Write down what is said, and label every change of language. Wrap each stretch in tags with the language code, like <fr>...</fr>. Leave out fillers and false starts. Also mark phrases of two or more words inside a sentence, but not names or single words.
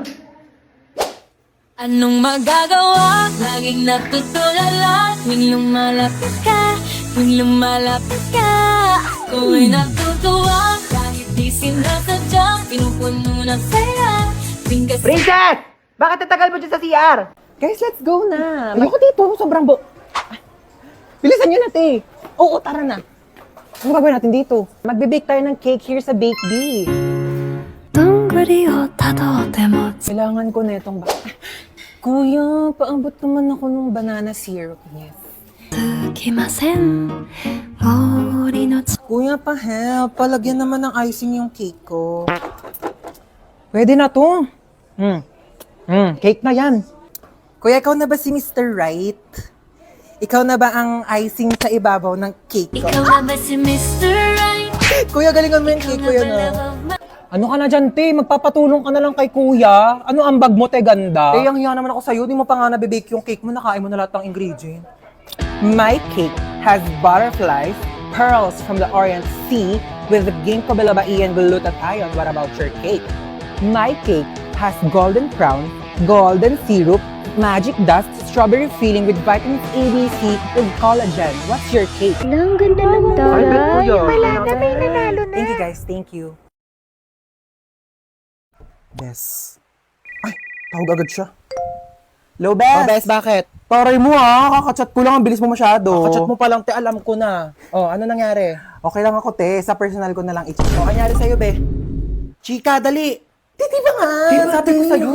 <tl>Anong magagawa? Laging natutulala tuwing lumalapit ka, tuwing lumalapit ka. Ako ay natutuwa kahit di sinasadya, pinupuno ng saya. Tuwing kasi Princess! Bakit tatagal mo dyan sa CR? Guys,</tl> <en>let's go na.</en> <tl>Ayoko dito, sobrang Ay, bilisan nyo na, te. Oo, tara na. Ano gagawin natin dito? Magbe-bake tayo ng</tl> <en>cake here</en> <tl>sa Bake Bee.</tl> <ja>どんぐりをたどっても</ja> <tl>Kailangan ko na itong Kuya, paabot naman ako ng</tl> <en>banana syrup.</en> <tl>Yes.</tl> <ja>つきません森の</ja> <tl>Kuya, pa-help. Palagyan naman ng icing yung cake ko. Pwede na to. Cake na yan. Kuya, ikaw na ba si Mr. Right? Ikaw na ba ang icing sa ibabaw ng cake ko? ikaw na ba si Mr. Right? Kuya, galingan mo yung cake ko yan, Ano ka na dyan, te? Magpapatulong ka na lang kay kuya. Ano ang bag mo, te, ganda? Te, ang hiya naman ako sa'yo. Di mo pa nga nabibake yung cake mo. Nakain mo na lahat ng ingredient.</tl> <en>My cake has butterflies, pearls from the Orient Sea with the ginkgo biloba and glutathione. What about your cake? My cake has golden crown, golden syrup, magic dust, strawberry filling with vitamins A, B, C, with collagen. What's your cake?</en> <tl>Ang ganda ng Ay, bet taray. kuya. Wala na, may nanalo na.</tl> <en>Thank you, guys. Thank you.</en> <tl>Bes. Ay, tawag agad siya. Hello, Bes. Oh, Bes, bakit? Taray mo kakachat ko lang, ang bilis mo masyado. Kakachat mo pa lang, te, alam ko na. Oh, ano nangyari? Okay lang ako, te. Sa personal ko na lang i-chat. Oh, nangyari sa'yo, be? Chika, dali. Di ba nga? Sabi ko sa'yo.</tl>